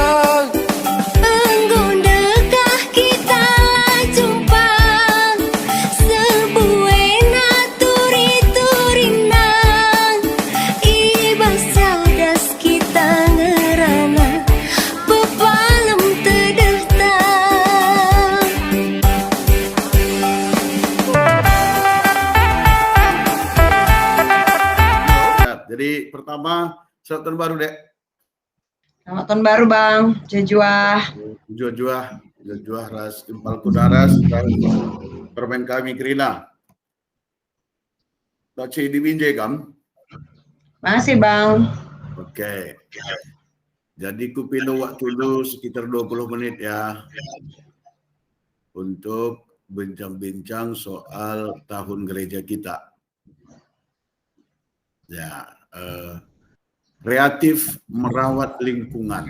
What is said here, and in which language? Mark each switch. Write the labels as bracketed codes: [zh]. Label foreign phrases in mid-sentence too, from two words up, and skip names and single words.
[btx] Enggondekah kita lah jumpa. Sebuena turi-turina. Ibas cadas kita ngerana. Bepalem tedehta. [id] Jadi pertama, selamat tahun baru, Dek. Selamat tahun baru, Bang. [btx] Jejuah. Jejuah ras impal kudaras dan permen kami kerina. Tak cik diwinjai kam? [id] Masih, Bang. Okey. Jadi ku pindah waktu dulu sekitar 20 menit ya untuk bincang-bincang soal tahun gereja kita. Ya, kreatif merawat lingkungan.